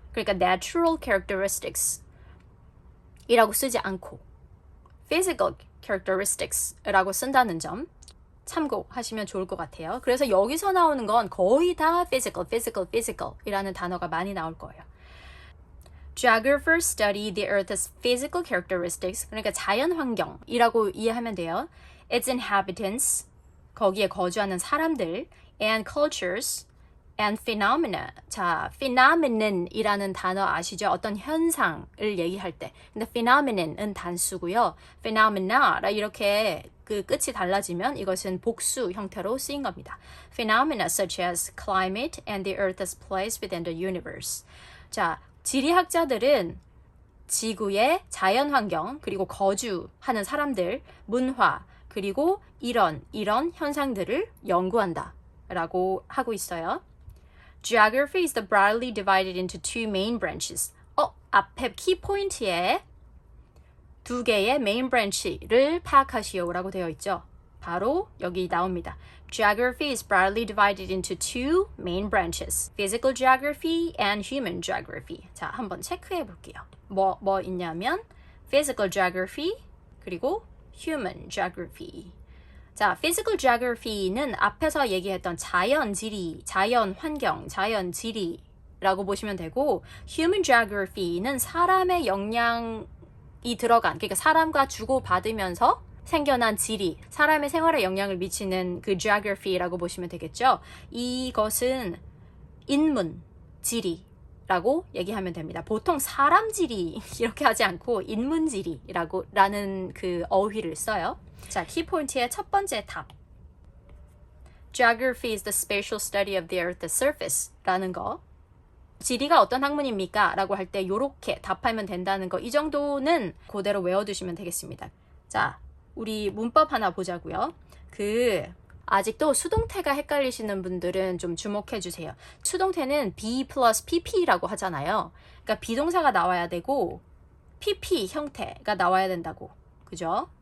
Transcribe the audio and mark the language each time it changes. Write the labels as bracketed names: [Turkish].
[Korean] 그러니까 natural characteristics 이라고 쓰지 않고 physical characteristics라고 쓴다는 점 참고하시면 좋을 것 같아요. 그래서 여기서 나오는 건 거의 다 physical이라는 단어가 많이 나올 거예요. [English] Geographers study the Earth's physical characteristics. [Korean] 그러니까 자연 환경이라고 이해하면 돼요. [English] Its inhabitants, [Korean] 거기에 거주하는 사람들, [English] and cultures, and phenomena. [Korean] 자, phenomenon이라는 단어 아시죠? 어떤 현상을 얘기할 때. 근데 phenomenon은 단수고요. phenomena 이렇게 그 끝이 달라지면 이것은 복수 형태로 쓰인 겁니다. [English] Phenomena such as climate and the Earth's place within the universe. [Korean] 자, 지리학자들은 지구의 자연 환경, 그리고 거주하는 사람들, 문화, 그리고 이런 현상들을 연구한다 라고 하고 있어요. [English] Geography is broadly divided into two main branches. [Korean] 앞에 키포인트에 두 개의 [English] main branch [Korean] 를 파악하시오라고 되어 있죠. 바로 여기 나옵니다. [English] Geography is broadly divided into two main branches. Physical geography and human geography. [Korean] 자, 한번 체크해 볼게요. 뭐 있냐면 [English] physical geography [Korean] 그리고 [English] human geography. [Korean] 자, physical geography는 앞에서 얘기했던 자연 지리, 자연 환경, 자연 지리라고 보시면 되고, human geography는 사람의 영향이 들어간, 그러니까 사람과 주고받으면서 생겨난 지리, 사람의 생활에 영향을 미치는 그 geography라고 보시면 되겠죠. 이것은 인문 지리라고 얘기하면 됩니다. 보통 사람 지리 이렇게 하지 않고 인문 지리라는 그 어휘를 써요. 자, 키포인트의 첫 번째 답. [English] Geography is the spatial study of the Earth's surface [Korean] 라는 거. 지리가 어떤 학문입니까? 라고 할 때 요렇게 답하면 된다는 거. 이 정도는 그대로 외워두시면 되겠습니다. 자, 우리 문법 하나 보자고요. 아직도 수동태가 헷갈리시는 분들은 좀 주목해 주세요. 수동태는 be plus pp라고 하잖아요. 그러니까 비동사가 나와야 되고 pp 형태가 나와야 된다고. 그죠?